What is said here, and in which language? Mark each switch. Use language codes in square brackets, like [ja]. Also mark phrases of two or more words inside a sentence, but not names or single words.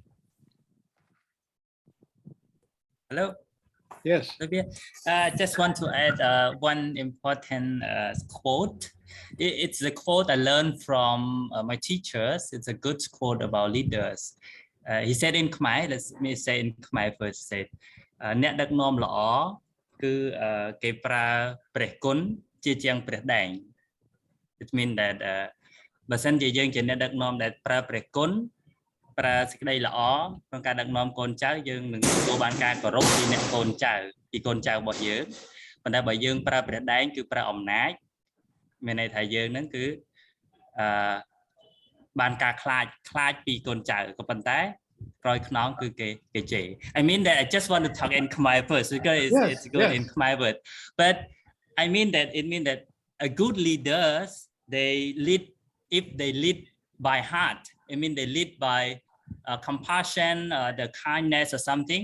[en] Hello. Yes. Just want to add one important quote. It's the quote I learned from my teachers. It's a good quote about leaders. He said in Khmer, let me say in Khmer first, said, [km] អ្នកដឹកនាំល្អគឺគេប្រើព្រះគុណជាជាងព្រះដែង [en] It means that [km] បើសិនជាយើងជាអ្នកដឹកនាំដែលប្រើព្រះគុណ ប្រើសេចក្តីល្អក្នុងការដឹកនាំកូនចៅយើងនឹងទទួលបានការគោរពពីអ្នកកូនចៅពីកូនចៅរបស់យើងប៉ុន្តែបើយើងប្រើព្រះដែងគឺប្រើអំណាចមានន័យថាយើងនឹងគឺ បានការខ្លាចពីកូនចៅក៏ប៉ុន្តែក្រោយខ្នងគឺគេជេរ [en] I mean that I just want to talk in Khmer first because it's good in Khmer word, but I mean that it means that a good leaders they lead if they lead by heart. I mean, they lead by compassion, the kindness or something.